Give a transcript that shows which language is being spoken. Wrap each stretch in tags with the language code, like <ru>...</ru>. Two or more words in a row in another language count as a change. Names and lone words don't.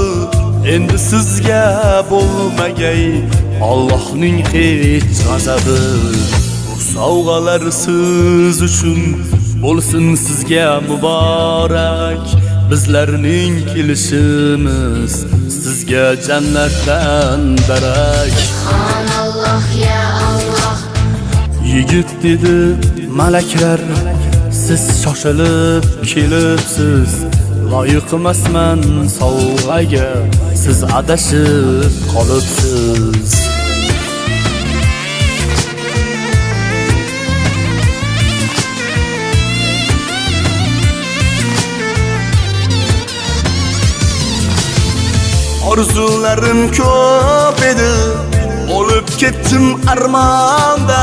<uz>Endi sizga bo'lmagay Allohning hech g'azabi. Bu sovg'alar siz uchun bo'lsin sizga muborak. Bizlarning kelishimiz sizga jannatdan darak.</uz> <ar>Subhanallah ya Allah.</ar> <uz>Yigit dedi, malaklar siz shoshilib kelibsiz. Loyiq emasman sovg'aga, siz adashib qolibsiz. Orzularim ko'p edi, o'lib ketdim armonda.</uz>